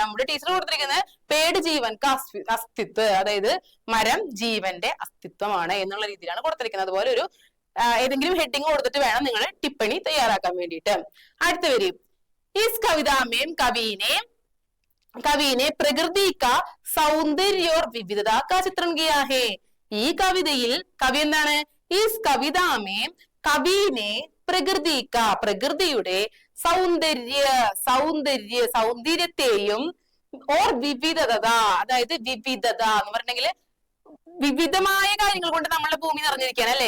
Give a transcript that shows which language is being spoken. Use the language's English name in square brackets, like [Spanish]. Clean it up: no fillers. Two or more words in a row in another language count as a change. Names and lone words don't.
[Malayalam] നമ്മുടെ ടീച്ചർ കൊടുത്തിരിക്കുന്നത് [Hindi] पेड़ जीवन अस्तित्व, [Malayalam] അതായത് മരം ജീവന്റെ അസ്തിത്വമാണ് എന്നുള്ള രീതിയിലാണ് കൊടുത്തിരിക്കുന്നത്. അതുപോലെ ഒരു ഏതെങ്കിലും ഹെഡിങ് കൊടുത്തിട്ട് വേണം നിങ്ങൾ ടിപ്പണി തയ്യാറാക്കാൻ വേണ്ടിയിട്ട്. അടുത്ത വരി, [Hindi] इस कविता में कवि ने प्रकृति का सौंदर्य और विविधता का चित्रण किया है. [Malayalam] ഈ കവിതയിൽ കവി എന്താണ്? [Hindi] इस कविता में कवि ने [Malayalam] പ്രകൃതിയുടെ സൗന്ദര്യത്തെയും [Hindi] और विविधता, [Malayalam] അതായത് വിവിധത എന്ന് പറഞ്ഞെങ്കിൽ വിവിധമായ കാര്യങ്ങൾ കൊണ്ട് നമ്മളുടെ ഭൂമി നിറഞ്ഞിരിക്കുകയാണ്, അല്ലെ?